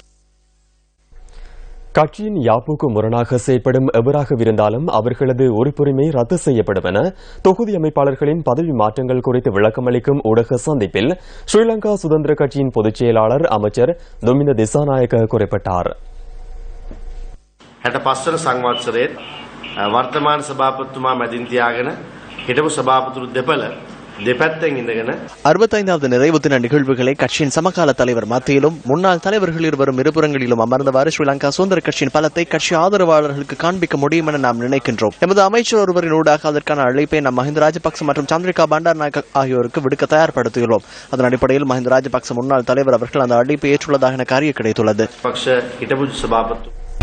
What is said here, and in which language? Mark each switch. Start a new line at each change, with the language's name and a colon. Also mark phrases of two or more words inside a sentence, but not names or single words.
Tamil: கட்சியின் யாப்புக்கு முரணாக செயற்படும் எவராக இருந்தாலும் அவர்களது உறுப்புரிமை ரத்து செய்யப்படும் என தொகுதி அமைப்பாளர்களின் பதவி மாற்றங்கள் குறித்து விளக்கமளிக்கும் ஊடக சந்திப்பில் ஸ்ரீலங்கா சுதந்திர கட்சியின் பொதுச் செயலாளர் அமைச்சர் துமிந்த திசாநாயக்க குறிப்பிட்டார்.
Sinhala: 65 වන සංවත්සරයේ වර්තමාන සභාපතිතුමා මැදින් තියාගෙන හිටපු සභාපතිතුරු දෙපැත්තෙන් ඉඳගෙන
Tamil: 65வது நிறைவு தின நிகழ்வுகளை கட்சியின் சமகால தலைவர் மத்தியிலும் முன்னாள் தலைவர்கள் இருவரும் இருபுறங்களிலும் அமர்ந்தவாறு ஸ்ரீலங்கா சுதந்திர கட்சியின் பலத்தை கட்சி ஆதரவாளர்களுக்கு காண்பிக்க முடியும் என நாம் நினைக்கின்றோம். எமது அமைச்சர் ஒருவரின் ஊடாக அதற்கான அழைப்பை நாம் மஹிந்த ராஜபக்ச மற்றும் சந்திரிகா பண்டாரநாயக்க ஆகியோருக்கு விடுக்க தயார்படுத்தியுள்ளோம். அதன் அடிப்படையில் மஹிந்த ராஜபக்ச முன்னாள் தலைவர் அவர்கள் அந்த அழைப்பை ஏற்றுள்ளதாக எனக்கு அறிய கிடைத்துள்ளது.
Sinhala: පක්ෂ හිටපු සභාපතිතුමා